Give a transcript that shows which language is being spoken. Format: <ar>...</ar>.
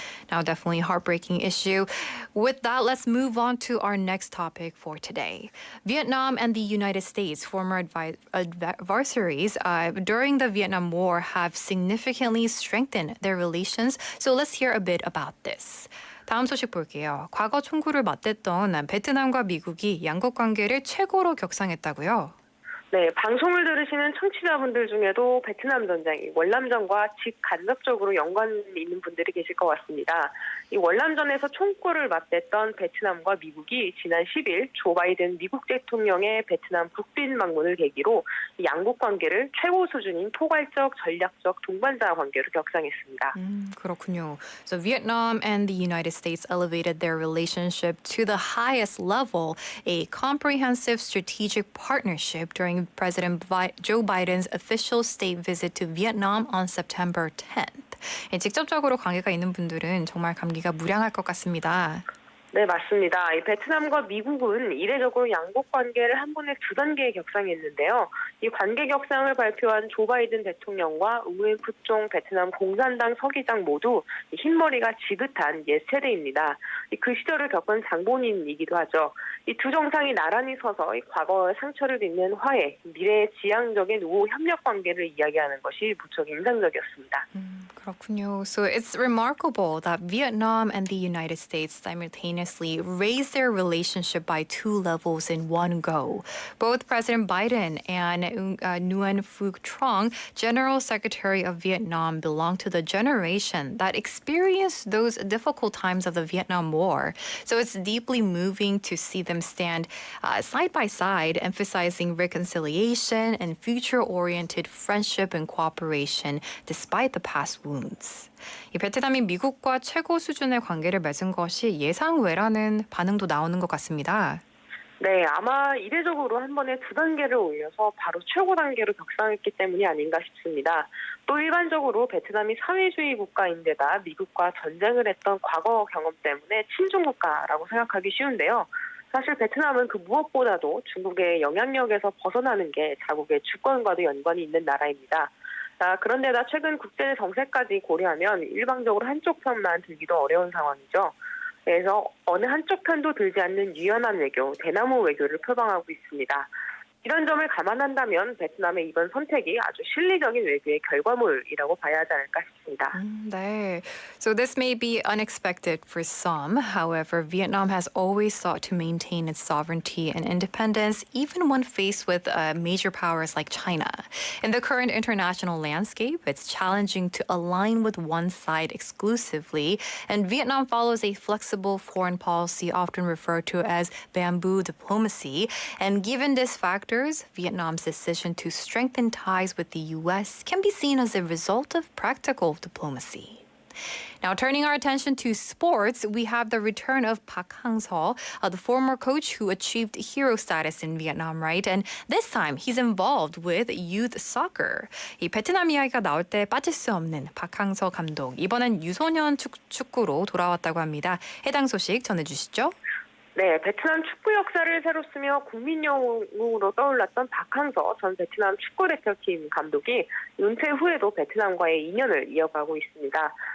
<en>Now, definitely a heartbreaking issue. With that, let's move on to our next topic for today. Vietnam and the United States, former adversaries during the Vietnam War, have significantly strengthened their relations. So let's hear a bit about this.</en> <ko>다음 소식 볼게요. 과거 총구를 맞댔던 베트남과 미국이 양국 관계를 최고로 격상했다고요? 네, 방송을 들으시는 청취자분들 중에도 베트남 전쟁, 월남전과 직간접적으로 연관이 있는 분들이 계실 것 같습니다. 이 월남전에서 총구를 맞댔던 베트남과 미국이 지난 10일 조 바이든 미국 대통령의 베트남 국빈 방문을 계기로 양국 관계를 최고 수준인 포괄적, 전략적 동반자 관계로 격상했습니다. 그렇군요.</ko> <en>So Vietnam and the United States elevated their relationship to the highest level, a comprehensive strategic partnership during President Joe Biden's official state visit to Vietnam on September 10th.</en> <ko>직접적으로 관계가 있는 분들은 정말 감기가 무량할 것 같습니다. 네, 맞습니다. 이 베트남과 미국은 이례적으로 양국 관계를 한 번에 두 단계에 격상했는데요. 이 관계 격상을 발표한 조 바이든 대통령과 우엔 푸총 베트남 공산당 서기장 모두 흰머리가 지긋한 옛 세대입니다. 그 시절을 겪은 장본인이기도 하죠. 이 두 정상이 나란히 서서 과거의 상처를 빚는 화해, 미래의 지향적인 우호 협력 관계를 이야기하는 것이 무척 인상적이었습니다. 그렇군요.</ko> <en>So it's remarkable that Vietnam and the United States simultaneously raised their relationship by 2 levels in one go. Both President Biden and Nguyen Phu Trong, General Secretary of Vietnam, belong to the generation that experienced those difficult times of the Vietnam War. So it's deeply moving to see them stand side by side, emphasizing reconciliation and future-oriented friendship and cooperation despite the past wounds.</en> <ko>이 베트남이 미국과 최고 수준의 관계를 맺은 것이 예상 외라는 반응도 나오는 것 같습니다. 네, 아마 이례적으로 한 번에 두 단계를 올려서 바로 최고 단계로 격상했기 때문이 아닌가 싶습니다. 또 일반적으로 베트남이 사회주의 국가인데다 미국과 전쟁을 했던 과거 경험 때문에 친중 국가라고 생각하기 쉬운데요. 사실 베트남은 그 무엇보다도 중국의 영향력에서 벗어나는 게 자국의 주권과도 연관이 있는 나라입니다. 그런데다 최근 국제 정세까지 고려하면 일방적으로 한쪽 편만 들기도 어려운 상황이죠. 그래서 어느 한쪽 편도 들지 않는 유연한 외교, 대나무 외교를 표방하고 있습니다. 이런 점을 감안한다면 베트남의 이번 선택이 아주 실리적인 외교의 결과물이라고 봐야 하지 않을까 싶습니다. 네.</ko> <en>So this may be unexpected for some. However, Vietnam has always sought to maintain its sovereignty and independence, even when faced with major powers like China. In the current international landscape, it's challenging to align with one side exclusively, and Vietnam follows a flexible foreign policy often referred to as bamboo diplomacy. And given these factors, Vietnam's decision to strengthen ties with the U.S. can be seen as a result of practical diplomacy. Now, turning our attention to sports, we have the return of Park Hang-seo, the former coach who achieved hero status in Vietnam, right? And this time, he's involved with youth soccer.</en> <ko>이 베트남 이야기가 나올 때 빠질 수 없는 박항서 감독. 이번엔 유소년 축구로 돌아왔다고 합니다. 해당 소식 전해주시죠. 네, 베트남 축구 역사를 새로 쓰며 국민 영웅으로 떠올랐던 박항서 전 베트남 축구 대표팀 감독이 은퇴 후에도 베트남과의 인연을 이어가고 있습니다.</ko>